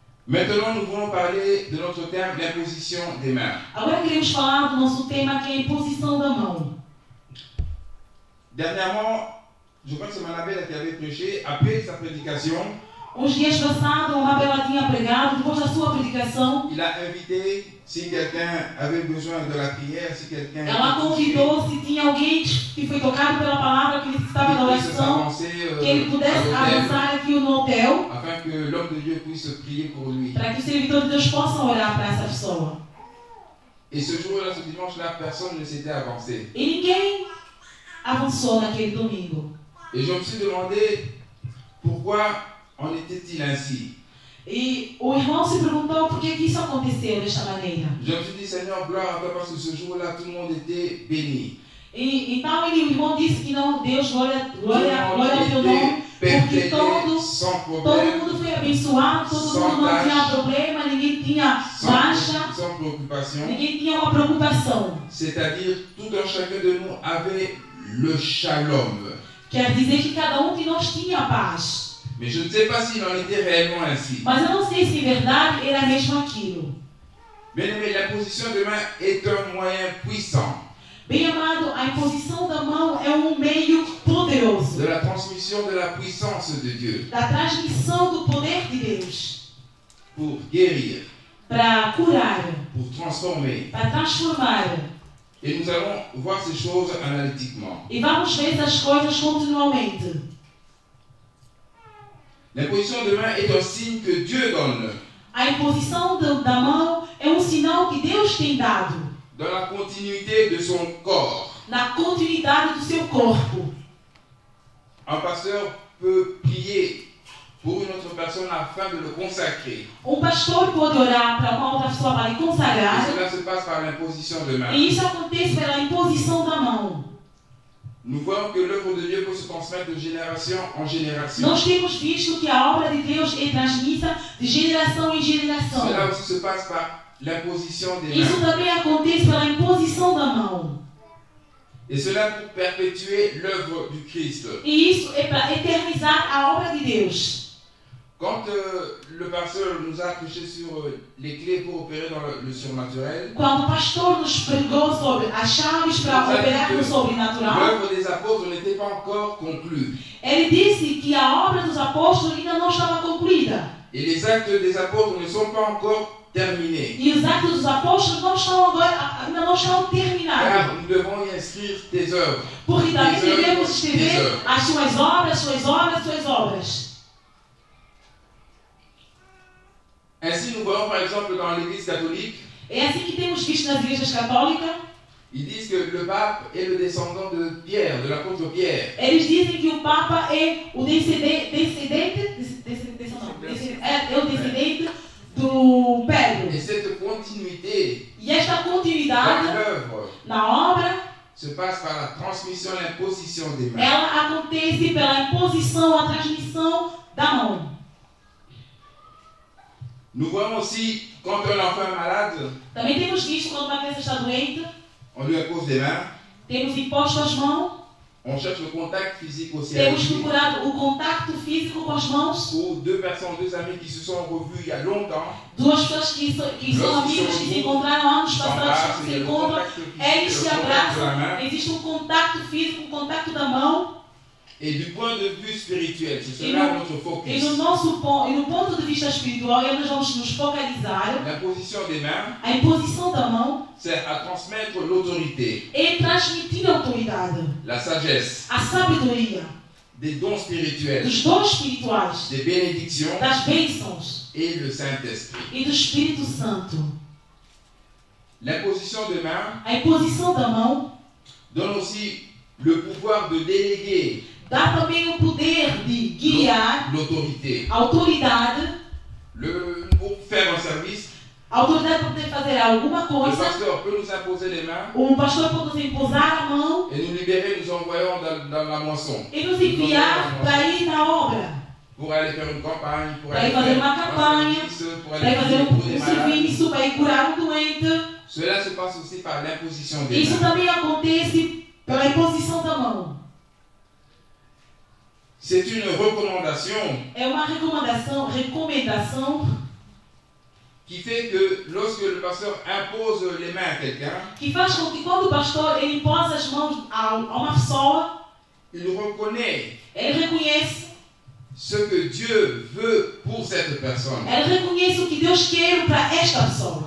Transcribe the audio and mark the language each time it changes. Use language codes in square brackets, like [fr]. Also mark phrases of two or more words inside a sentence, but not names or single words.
[fr] Maintenant, nous voulons parler de notre terme, l'imposition des mains. [pt] Agora queremos falar do nosso tema, que é a imposição da mão. [fr] Dernièrement, je crois que c'est Manabella qui avait prêché, après sa prédication, [pt] Uns dias passados, o Mabela tinha pregado, depois da sua predicação, [fr] il a invité, si quelqu'un avait besoin de la prière, si quelqu'un [pt] ela convidou se tinha alguém que foi tocado pela palavra, que necessitava de oração, que ele pudesse avançar aqui no hotel, [fr] afin que l'homme de Dieu puisse prier pour lui. [pt] para que o servitor de Deus possa orar para essa pessoa. [fr] Et ce jour-là, ce dimanche-là, personne ne s'était avancé. [pt] E ninguém avançou naquele domingo. [fr] Et je me suis demandé pourquoi en était-il ainsi. [pt] E o irmão se perguntou por que isso aconteceu desta maneira. [fr] Je me suis dit, Seigneur, gloire à toi, parce que ce jour-là, tout le monde était béni. [pt] E então o irmão disse que não, Deus, glória ao teu nome, porque todo mundo foi abençoado, todo mundo não tinha problema, ninguém tinha baixa, [fr] sans préoccupation. [pt] ninguém tinha uma preocupação. [fr] C'est-à-dire, tout un chacun de nous avait le shalom. [pt] Quer dizer que cada um de nós tinha paz. [fr] Mais je ne sais pas s'il en était réellement ainsi. [pt] Mas eu não sei se em verdade era mesmo aquilo. [fr] Bien-aimé, l'imposition de main est un moyen puissant [pt] Bem amado, a imposição da mão é um meio poderoso [fr] de la transmission de la puissance de Dieu [pt] da transmissão do poder de Deus [fr] pour guérir, [pt] para curar, [fr] pour transformer. [pt] para transformar. [fr] Et nous allons voir ces choses analytiquement. [pt] E vamos ver essas coisas continuamente. [fr] L'imposition de main est un signe que Dieu donne [pt] A imposição da mão é um sinal que Deus tem dado [fr] dans la continuité de son corps. [pt] na continuidade do seu corpo. [fr] Un pasteur peut prier pour une autre personne afin de le consacrer. [pt] Pastor pode orar para uma outra pessoa para lhe [fr] Et [pt] consagrar. [fr] cela se passe par l'imposition de main. [pt] E isso acontece pela imposição da mão. [fr] Nous voyons que l'œuvre de Dieu peut se transmettre de génération en génération. [pt] Nós temos visto que a obra de Deus é transmissa de geração em geração. [fr] Cela aussi se passe par l'imposition des [pt] Isso [fr] mains. [pt] também acontece pela imposição da mão. [fr] Et cela pour perpétuer l'œuvre du Christ. [pt] E isso é para eternizar a obra de Deus. [fr] Quand le pasteur nous a prêché sur les clés pour opérer dans le surnaturel, [pt] Quando o pastor nos pregou sobre as chaves para operar no sobrenatural, [fr] l'œuvre des apôtres n'était pas encore conclue. [pt] ele disse que a obra dos apóstolos ainda não estava concluída. [fr] Et les actes des apôtres ne sont pas encore terminés. [pt] E os atos dos apóstolos não estão agora, ainda não estão terminados. [fr] Car nous devons y inscrire tes œuvres. [pt] Porque também devemos escrever as suas obras, suas obras, suas obras. [fr] Ainsi, nous voyons par exemple dans l'Église catholique, [pt] É assim que temos visto nas igrejas católicas. [fr] ils disent que le pape est le descendant de Pierre, de l'apôtre Pierre. [pt] Eles dizem que o Papa é o descendente do Pedro. [fr] Et cette continuité [pt] E esta [fr] dans [pt] continuidade [fr] l'œuvre [pt] na obra, [fr] se passe par la transmission, l'imposition des mains. [pt] ela acontece pela imposição, a transmissão da mão. [fr] Nous voyons aussi, quand un enfant est malade, [pt] Também temos visto quando uma criança está doente, [fr] on lui impose des mains, [pt] temos imposto as mãos, [fr] on cherche le contact physique aussi avec [pt] temos [fr] lui. [pt] procurado o contato físico com as mãos. [fr] Ou deux personnes, deux amis qui se sont revus il y a longtemps, [pt] Duas pessoas que são amigos, que se encontraram anos passados, que se [fr] s'embrassent, il y a le [pt] encontram, [fr] contact physique, [pt] eles [fr] le [pt] se [fr] contact de la [pt] abraçam, [fr] main. [pt] existe um contato físico, um contato da mão. [fr] Et du point de vue spirituel, c'est cela notre [pt] E [fr] focus. [pt] no ponto de vista espiritual, nós vamos nos focalizar. [fr] L'imposition des mains [pt] A imposição da mão [fr] sert à transmettre l'autorité, [pt] é transmitir a autoridade, [fr] la sagesse, [pt] a sabedoria, [fr] des dons spirituels, [pt] dos dons espirituais, [fr] des bénédictions [pt] das bênçãos [fr] et le Saint-Esprit. [pt] e do Espírito Santo. [fr] L'imposition des mains [pt] A imposição da mão [fr] donne aussi le pouvoir de déléguer [pt] dá também o poder de guiar, [fr] l'autorité. [pt] a autoridade, [fr] Pour faire un service, [pt] a autoridade para poder fazer alguma [fr] le [pt] coisa. [fr] pasteur peut nous imposer les mains [pt] Pastor pode nos imposar a mão [fr] et nous libérer, nous envoyons dans la moisson. [pt] e nos enviar para ir na obra, [fr] Pour aller faire une campagne, pour [pt] para [fr] aller [pt] ir fazer [fr] faire [pt] uma campanha, [fr] un service, pour [pt] para ir [fr] aller [pt] fazer [fr] pour des malades. [pt] serviço, para ir curar doente. [fr] Cela se passe aussi par l'imposition des [pt] Isso [fr] mains. [pt] também acontece pela imposição da mão. [fr] C'est une recommandation [pt] É uma recomendação [fr] qui fait que lorsque le pasteur impose les mains à quelqu'un, [pt] que faz com que quando o pastor ele impõe as mãos a uma pessoa, [fr] il reconnaît [pt] ele reconhece [fr] ce que Dieu veut pour cette personne. [pt] Ele reconhece o que Deus quer para esta pessoa.